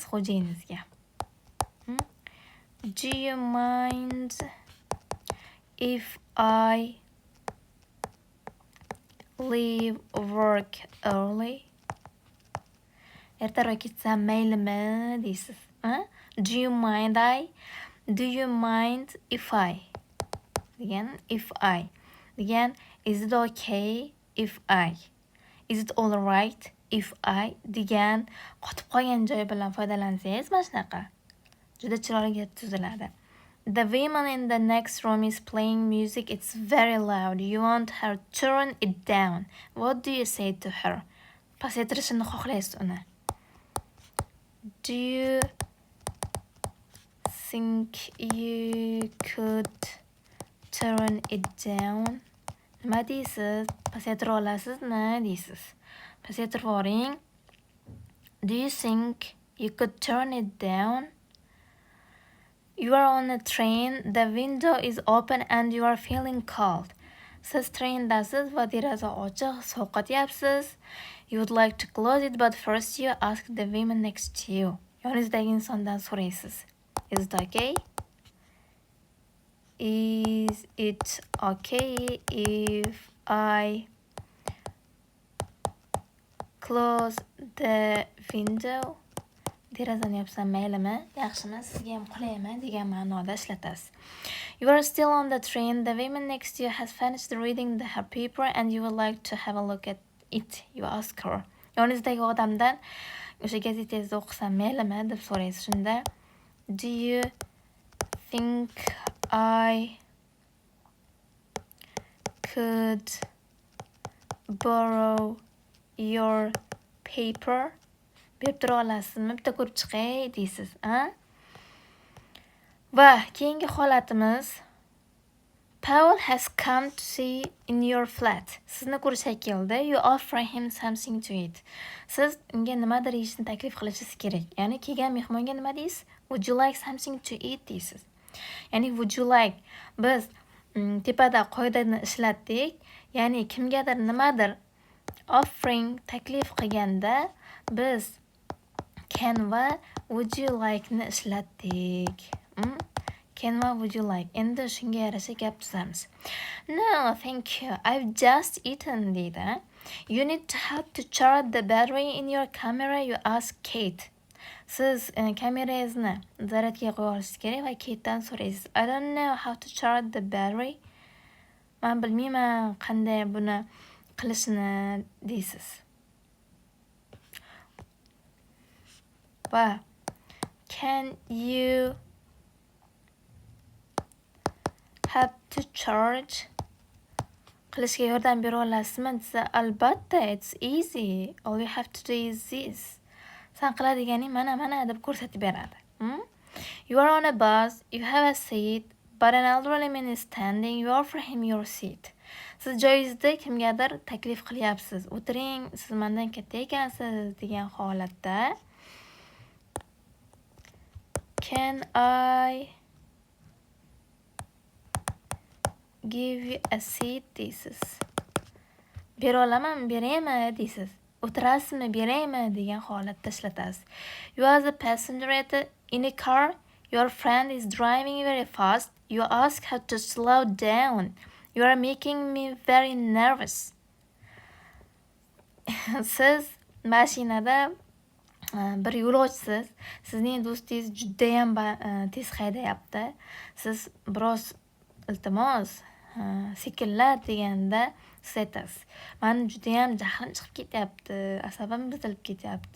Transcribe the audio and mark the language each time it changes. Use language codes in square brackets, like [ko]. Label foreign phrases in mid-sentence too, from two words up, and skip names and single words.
[uz] Xo'jayinizga. [en] Do you mind if I leave work early? [uz] Ertaroq ketsam maylimi deysiz. [en] Do you mind if I? Degan if I. Degan is it okay if I? Is it all right if I? [uz] Degan qotib qolgan joy bilan foydalansangiz mana shunaqa. Juda chiroyli tuziladi. [en] The woman in the next room is playing music. It's very loud. You want her to turn it down. What do you say to her? [uz] Pasaytirishini xohlaysiz uni. [en] Do you think you could turn it down? [uz] Nima deysiz? Pasaytira olasizmi deysiz. Pasaytirib yuboring. [en] Do you think you could turn it down? You are on a train, the window is open and you are feeling cold. [uz] Siz trendasiz va deraza ochiq, sovqotyapsiz. [en] You would like to close it, but first you ask the woman next to you. [uz] Yoningizdagi insondan so'raysiz. [en] Is it okay? Is it okay if I close the window? [uz] Derazani yopsam maylimi? Yaxshimi? Sizga ham qulaymi? degan ma'noda ishlatasiz. [en] You are still on the train. The woman next to you has finished reading her paper and you would like to have a look at it. You ask her. [uz] Yoningizdagi odamdan o'sha gazetangizni o'qisam maylimi deb so'raysiz. [en] Shunda do you think I could borrow your paper? [uz] Berib tura olasizmi? Bitta ko'rib chiqay deysiz, a? Va keyingi holatimiz [en] Paul has come to see in your flat. [uz] Sizni ko'rishga keldi. [en] You offer him something to eat. [uz] Siz unga nimadir yeyishni taklif qilishingiz kerak. Ya'ni kelgan mehmonga nima deysiz? [en] Would you like something to eat deysiz. [uz] Ya'ni [en] would you like [uz] biz tepada qoidani ishlatdik. Ya'ni kimgadir nimadir offering taklif qilganda biz can va [en] would you like [uz] ni ishlatdik. [en] Can va would you like. [uz] Endi shunga yarasha gap tuzamiz. [en] No, thank you. I've just eaten deydi. You need to help to charge the battery in your camera, you ask Kate. [uz] Siz kamerangizni zaryadga qo'ya olishingiz kerak va Kate'dan so'raysiz. [en] I don't know how to charge the battery. [uz] Men bilmayman qanday buni qilishni deysiz. [en] Va can you help to charge? [uz] Qilishga yordam bera olasizmi? Desa, albatta, [en] it's easy. All you have to do is this. [uz] San qiladiganing mana deb ko'rsatib beradi. [en] You are on a bus, you have a seat, but an elderly man is standing, you offer him your seat. [uz] Siz joyingizda kimgadir taklif qilyapsiz. O'tiring, siz mendan katta ekansiz degan holatda [en] can I give you a seat [uz] deysiz. Bera olaman, beraymi deysiz. O'tirasizmi, beraymi degan holatda ishlatasiz. [en] You are the passenger in a car. Your friend is driving very fast. You ask her to slow down. You are making me very nervous. [uz] Siz mashinada bir yo'lovchisiz. Sizning do'stingiz juda ham tez haydayapti. Siz biroz iltimos sekinlat deganda siz aytasiz. Men juda ham jahlim chiqib ketyapti, asabim buzilib ketyapti.